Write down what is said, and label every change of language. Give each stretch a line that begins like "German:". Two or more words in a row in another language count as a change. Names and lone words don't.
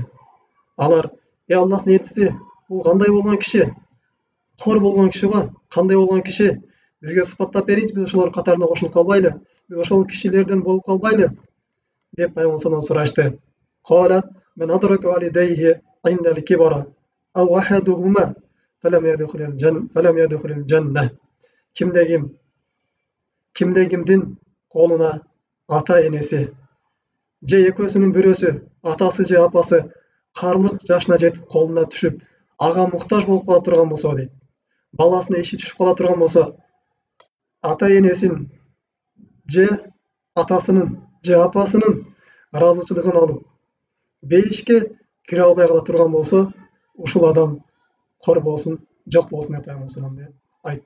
Kyrgyz: Алар: Аллахтын элчиси, бул кандай болгон киши? Кор болгон киши го, кандай болгон киши? Бизге сыпаттап берийинчи, биз ошолор катарына кошулуп калбайлы, биз ошол кишилерден болуп калбайлы деп Пайгамбар салам сурашты.
Arabic: قال: من أدرك والديه عند الكبر أو أحدهما فلم يدخل الجنة".
Kyrgyz: Кимдин колуна ата-энеси же экөөсүнүн бирөөсү, атасы же апасы карылык жашына жетип колуна түшүп, ага муктаж болуп кала турган болсо дейт. Баласына иши түшүп кала турган болсо, ата-энесин же атасынын же апасынын ыраазычылыгын алып, бейишке кире албай кала турган болсо, ушул адам кор болсун, жок болсун деп Пайгамбар айтты.